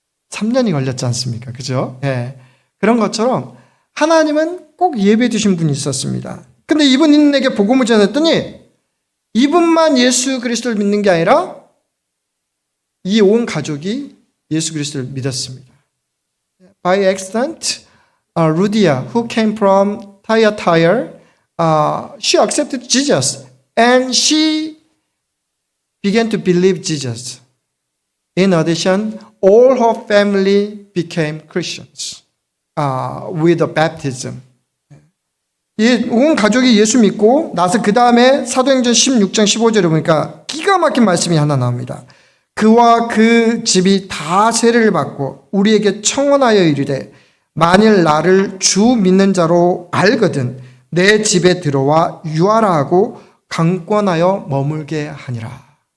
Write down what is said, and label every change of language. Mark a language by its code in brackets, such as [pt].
[ko] 53년이 걸렸지 않습니까? 그죠? 예, 그런 것처럼 하나님은 꼭 예배해 두신 분이 있었습니다. 근데 이분에게 복음을 전했더니 이분만 예수 그리스도를 믿는 게 아니라 이 온 가족이 예수 그리스도를 믿었습니다. [en] By accident, Rudia, who came from Thyatira, she accepted Jesus and she began to believe Jesus. In addition, all her family became Christians with the baptism. [ko] 온 가족이 예수 믿고 나서 그 다음에 사도행전 16장 15절에 보니까 기가 막힌 말씀이 하나 나옵니다. 그와 그 집이 다 세례를 받고 우리에게 청언하여 이르되 만일 나를 주 믿는 자로 알거든 내 집에 들어와 유하라 하고 강권하여 머물게 하니라.